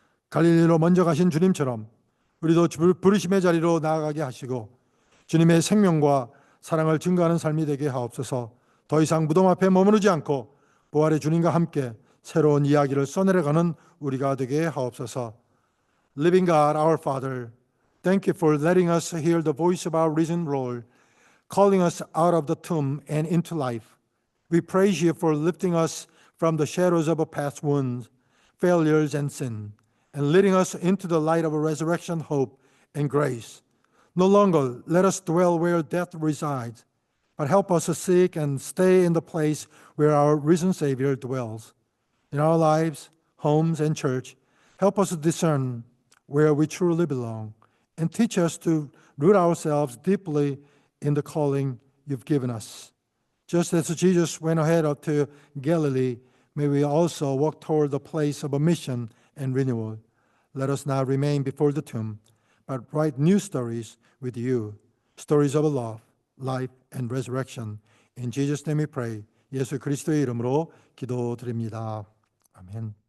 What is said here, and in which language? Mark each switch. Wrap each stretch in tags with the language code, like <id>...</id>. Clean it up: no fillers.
<ko>갈릴리로 먼저 가신 주님처럼 우리도 부르심의 자리로 나아가게 하시고 주님의 생명과 사랑을 증거하는 삶이 되게 하옵소서. 더 이상 무덤 앞에 머무르지 않고 부활의 주님과 함께 새로운 이야기를 써내려가는 우리가 되게 하옵소서.</ko> <en>Living God, our Father, thank you for letting us hear the voice of our risen Lord, calling us out of the tomb and into life. We praise you for lifting us from the shadows of our past wounds, failures, and sin, and leading us into the light of a resurrection hope and grace. No longer let us dwell where death resides, but help us to seek and stay in the place where our risen Savior dwells. In our lives, homes, and church. Help us to discern where we truly belong and teach us to root ourselves deeply in the calling you've given us. Just as Jesus went ahead up to Galilee, may we also walk toward the place of a mission and renewal. Let us not remain before the tomb, but write new stories with you, stories of love, life, and resurrection. In Jesus' name we pray.</en> <ko>예수 그리스도의 이름으로 기도드립니다. 아멘.</ko>